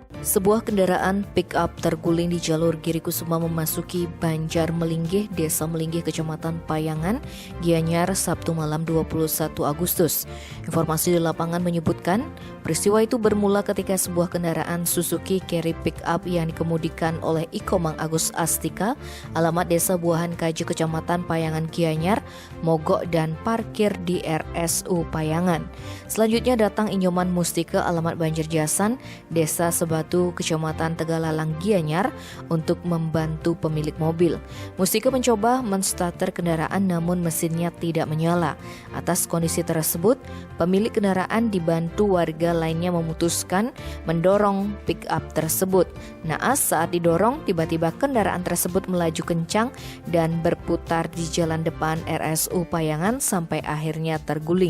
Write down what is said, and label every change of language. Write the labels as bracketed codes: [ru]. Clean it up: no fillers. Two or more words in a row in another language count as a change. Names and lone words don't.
[id] Sebuah kendaraan pick-up terguling di jalur Giri Kusuma memasuki Banjar Melinggih, Desa Melinggih, Kecamatan Payangan, Gianyar, Sabtu malam 21 Agustus. Informasi di lapangan menyebutkan, peristiwa itu bermula ketika sebuah kendaraan Suzuki Carry pick-up yang dikemudikan oleh Ikomang Agus Astika, alamat Desa Buahan Kaju, Kecamatan Payangan, Gianyar, mogok dan parkir di RSU Payangan. Selanjutnya datang Inyoman Mustika, alamat Banjarjasan, Desa Sebatu, Kecamatan Tegalalang, Gianyar, untuk membantu pemilik mobil. Mustika mencoba menstarter kendaraan namun mesinnya tidak menyala. Atas kondisi tersebut, pemilik kendaraan dibantu warga lainnya memutuskan mendorong pick-up tersebut. Naas saat didorong, tiba-tiba kendaraan tersebut melaju kencang dan berputar di jalan depan RSU Payangan sampai akhirnya terguling.